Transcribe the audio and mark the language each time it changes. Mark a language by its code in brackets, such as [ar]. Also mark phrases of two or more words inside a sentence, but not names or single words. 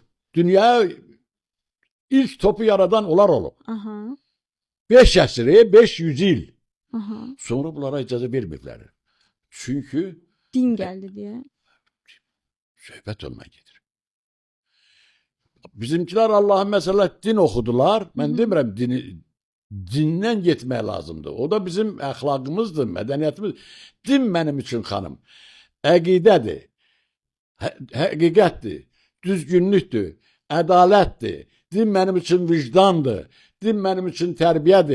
[az] Dünyaya ilk topu yaradan onlar olur. Aha. 5 əsrə, 500 yıl. Aha. Sonra bunlara icazə vermirlər. Çünkü [tr] Din geldi diye. [az] söhbət ondan gedir. [tr] Bizimkiler Allah'ın mesela din okudular. [az] Ben demirəm dindən getmək lazımdır. O da bizim əxlaqımızdır, mədəniyyətimiz. Din mənim üçün xanım əqidədir, həqiqətdir, düzgünlükdür, ədalətdir. Din mənim üçün vicdandır. Din mənim üçün tərbiyədir.